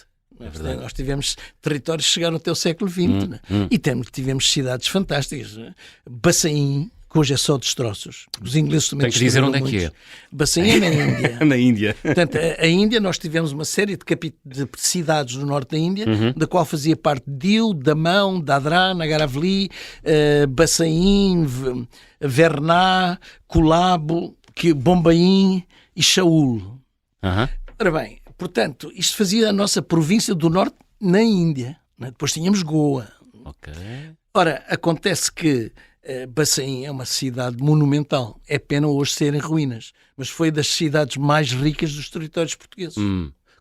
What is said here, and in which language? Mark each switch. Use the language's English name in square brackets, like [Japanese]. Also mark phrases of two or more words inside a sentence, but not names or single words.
[Portuguese] Nós tivemos territórios que chegaram até o século XX, né? E tivemos cidades fantásticas. Né? Bassaim, que hoje é só destroços. Os ingleses também tem que dizer onde é que é. Bassaim é na Índia. Na Índia. Portanto, a Índia, nós tivemos uma série de cidades no norte da Índia, da qual fazia parte Diu, Damão, Dadra, Nagar Haveli, Bassaim, Verna, Colabo, Bombaim e Shaul. Ora bem, portanto, isto fazia a nossa província do norte na Índia. Né? Depois tínhamos Goa. Ok. Ora, acontece que Bassaim é uma cidade monumental. É pena hoje ser em ruínas, mas foi das cidades mais ricas dos territórios portugueses.